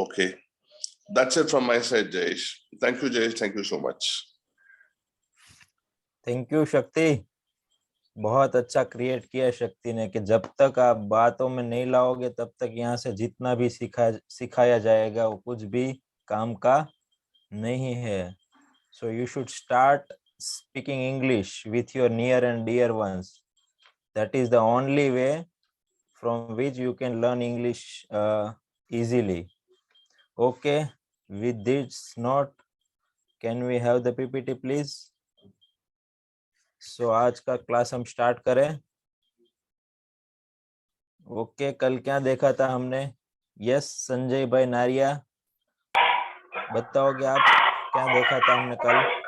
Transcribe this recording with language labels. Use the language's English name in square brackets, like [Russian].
[English] Okay, that's it from my side Jayesh. Thank you Jayesh, thank you so much. Thank you [Hindi] शक्ति, बहुत अच्छा create किया शक्ति ने कि जब तक आप बातों में नहीं लाओगे तब तक यहाँ से जितना भी सिखाया जाएगा वो कुछ भी काम का नहीं है। [English] So you should start speaking English with your near and dear ones. That is the only way from which you can learn English easily. Okay, with this note, can we have the PPT please? [Hindi] So आज का class हम start करें। Okay, कल क्या देखा था हमने? Yes Sanjay भाई नारिया, बताओगे आप क्या देखा था हमने कल?